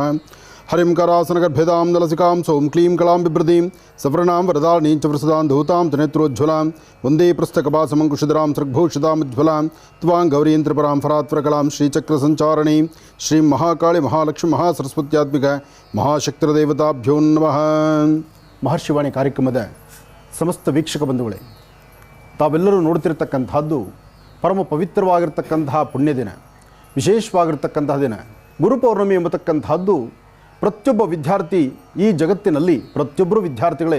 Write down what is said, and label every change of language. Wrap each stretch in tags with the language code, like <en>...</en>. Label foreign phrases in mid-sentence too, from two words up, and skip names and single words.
<sa>हरिं करासनगर्भेदां नलसिकां सौं क्लीं कलां बिभ्रतीं सवर्णां वरदानीं च वृषदां धूतां त्रिनेत्रोज्ज्वलां वन्दे पुस्तकपासमङ्कुशधरां सृग्भूषितामुज्ज्वलां त्वां गौरीं त्रिपुरां फरात्परकलां श्रीचक्रसञ्चारणीं श्रीं महाकाಳಿ महालक्ष्मी महासरस्वत्यात्मिक महाशक्तिदेवताभ्यो नमः।</sa> <kn>ಮಹರ್ಷಿವಾಣಿ ಕಾರ್ಯಕ್ರಮದ ಸಮಸ್ತ ವೀಕ್ಷಕ ಬಂಧುಗಳೇ, ತಾವೆಲ್ಲರೂ ನೋಡ್ತಿರ್ತಕ್ಕಂಥದ್ದು ಪರಮ ಪವಿತ್ರವಾಗಿರ್ತಕ್ಕಂತಹ ಪುಣ್ಯ ದಿನ, ವಿಶೇಷವಾಗಿರ್ತಕ್ಕಂತಹ ದಿನ ಗುರುಪೌರ್ಣಮಿ ಎಂಬತಕ್ಕಂಥದ್ದು ಪ್ರತಿಯೊಬ್ಬ ವಿದ್ಯಾರ್ಥಿ ಈ ಜಗತ್ತಿನಲ್ಲಿ ಪ್ರತಿಯೊಬ್ಬರು ವಿದ್ಯಾರ್ಥಿಗಳೇ.</kn>